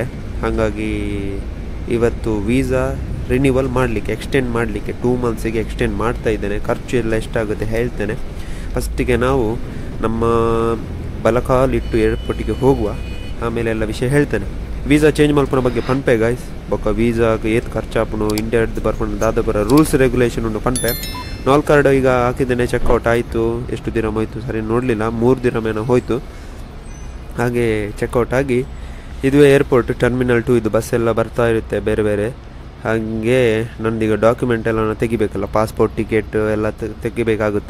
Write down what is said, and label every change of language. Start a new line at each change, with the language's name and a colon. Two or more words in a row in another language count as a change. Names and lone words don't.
Kannada: ಹಾಗಾಗಿ ಇವತ್ತು
English: visa renewal
Kannada: ಮಾಡಲಿಕ್ಕೆ, ಎಕ್ಸ್ಟೆಂಡ್ ಮಾಡಲಿಕ್ಕೆ 2 ಮಂತ್ಸಿಗೆ ಎಕ್ಸ್ಟೆಂಡ್ ಮಾಡ್ತಾ ಇದ್ದೇನೆ. ಖರ್ಚು ಎಲ್ಲ ಎಷ್ಟಾಗುತ್ತೆ ಹೇಳ್ತೇನೆ. ಫಸ್ಟಿಗೆ ನಾವು ನಮ್ಮ ಬಲಕಾಲಿಟ್ಟು ಏರ್ಪೋರ್ಟಿಗೆ ಹೋಗುವ, ಆಮೇಲೆ ಎಲ್ಲ ವಿಷಯ ಹೇಳ್ತೇನೆ.
English: visa change
Tulu: ಮಲ್ಪನ ಬಗ್ಗೆ ಪನ್ಪೆ ಗೈಸ್. ಬೊಕ್ಕ ವೀಸಾಗೆ ಏತ್ ಖರ್ಚಾಪನು, ಇಂಡಿಯಾದ ಬರ್ಕೊಂಡು ದಾದ
English: rules regulation
Tulu: ಉಂಟು ಪನ್ಪೆ.
Kannada: ನೋಲ್ ಕಾರ್ಡ್ ಈಗ ಹಾಕಿದ್ದೇನೆ, ಚೆಕ್ಔಟ್ ಆಯಿತು. ಎಷ್ಟು ದಿನ ಹೋಯ್ತು ಸರಿ ನೋಡಲಿಲ್ಲ, 3 ದಿನ ಹೋಯಿತು. ಹಾಗೆ ಚೆಕ್ಔಟ್ ಆಗಿ ಇದುವೇ
English: airport terminal 2.
Kannada: ಇದು ಬಸ್ ಎಲ್ಲ ಬರ್ತಾ ಇರುತ್ತೆ ಬೇರೆ ಬೇರೆ. ಹಾಗೆ ನನ್ನದೀಗ ಡಾಕ್ಯುಮೆಂಟ್ ಎಲ್ಲ ತೆಗಿಬೇಕಲ್ಲ, ಪಾಸ್ಪೋರ್ಟ್, ಟಿಕೆಟ್ ಎಲ್ಲ ತೆಗಿಬೇಕಾಗುತ್ತೆ.